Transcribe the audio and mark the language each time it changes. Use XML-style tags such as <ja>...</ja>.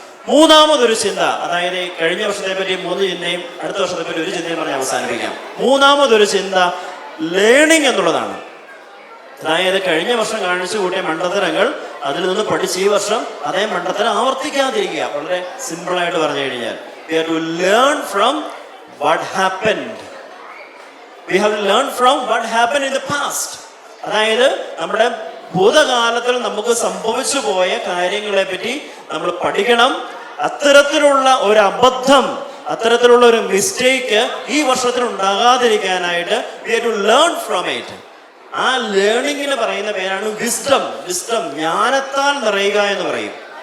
<ml>മൂന്നാമതൊരു ചിന്ത, അതായത് കഴിഞ്ഞ വർഷത്തെ പറ്റി 3 ചിന്തയും അടുത്ത വർഷത്തെ പറ്റി 1 ചിന്തയും പറഞ്ഞ് അവസാനിപ്പിക്കാം. മൂന്നാമതൊരു ചിന്ത ലേണിംഗ് എന്നുള്ളതാണ്. അതായത് കഴിഞ്ഞ വർഷം കാണിച്ചു കൂട്ടിയ മണ്ടത്തരങ്ങൾ അതിൽ നിന്ന് പഠിച്ച് ഈ വർഷം അതേ മണ്ടത്തരം ആവർത്തിക്കാതിരിക്കുക. വളരെ സിമ്പിളായിട്ട് പറഞ്ഞു കഴിഞ്ഞാൽ</ml> <en>we have to learn from what happened. We have to learn from what happened in the past.</en> <ml>അതായത് നമ്മുടെ ഭൂതകാലത്തിൽ നമുക്ക് സംഭവിച്ചു പോയ കാര്യങ്ങളെ പറ്റി നമ്മൾ പഠിക്കണം. അത്തരത്തിലുള്ള ഒരു അബദ്ധം, അത്തരത്തിലുള്ള ഒരു മിസ്റ്റേക്ക് ഈ വർഷത്തിൽ ഉണ്ടാകാതിരിക്കാനായിട്ട്</ml> <en>we have to learn from it.</en> <ml>ആ ലേണിങ്ങിന് പറയുന്ന പേരാണ് വിസ്ഡം. ജ്ഞാനത്താൽ നിറയുക എന്ന് പറയും.</ml>